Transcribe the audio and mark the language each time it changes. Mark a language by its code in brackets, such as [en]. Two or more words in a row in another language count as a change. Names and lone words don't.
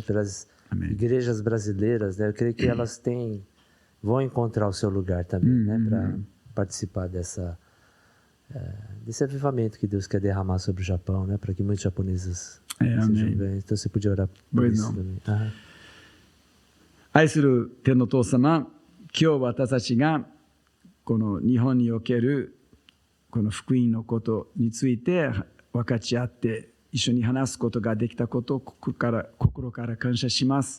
[pt] Pelas igrejas brasileiras, né? Eu creio que elas vão encontrar o seu lugar também, né? Para participar desse avivamento que Deus quer derramar sobre o Japão, né? Para que muitos japoneses sejam bem. Então você podia orar por isso também. [ja] 愛する天のお父様、今日私たちがこの日本におけるこの福音のことについて分かち合って一緒に話すことができたことを心から感謝します。